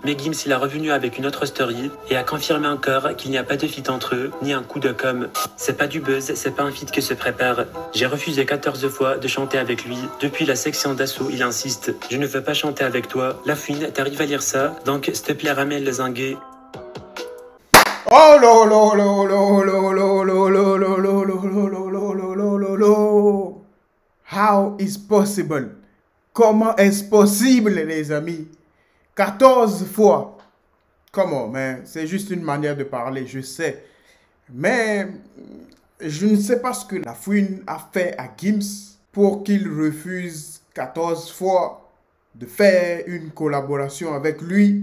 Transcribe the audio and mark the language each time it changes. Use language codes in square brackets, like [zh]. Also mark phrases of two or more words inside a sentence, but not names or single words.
[fr] Mais Gims il a revenu avec une autre story et a confirmé encore qu'il n'y a pas de feat entre eux, ni un coup de com'. C'est pas du buzz, c'est pas un feat que se prépare. J'ai refusé 14 fois de chanter avec lui. Depuis la section d'assaut, il insiste. Je ne veux pas chanter avec toi. La fouine, t'arrives à lire ça? Donc, s'il te plaît, ramène le zinguet. Oh là là là là là là là là là là là là là là. [en] How is possible? [fr] Comment est-ce possible, les amis? 14 fois. Comment, man? C'est juste une manière de parler, je sais. Mais je ne sais pas ce que la fouine a fait à Gims pour qu'il refuse 14 fois de faire une collaboration avec lui.